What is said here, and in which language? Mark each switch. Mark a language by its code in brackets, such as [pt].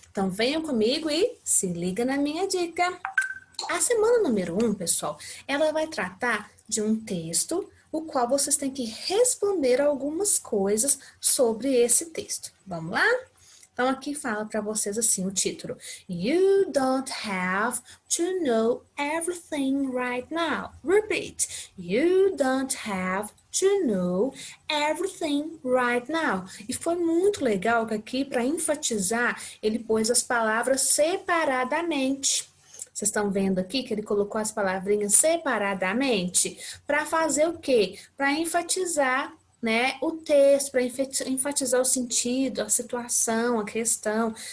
[pt] Então venham comigo e se liga na minha dica. A semana número 1, pessoal, ela vai tratar de um texto, o qual vocês têm que responder algumas coisas sobre esse texto. Vamos lá? Então, aqui fala para vocês assim o título. [en] You don't have to know everything right now. Repeat. You don't have to know everything right now. [pt] E foi muito legal que aqui, para enfatizar, ele pôs as palavras separadamente. Vocês estão vendo aqui que ele colocou as palavrinhas separadamente para fazer o quê? Para enfatizar, né, o texto, para enfatizar o sentido, a situação, a questão.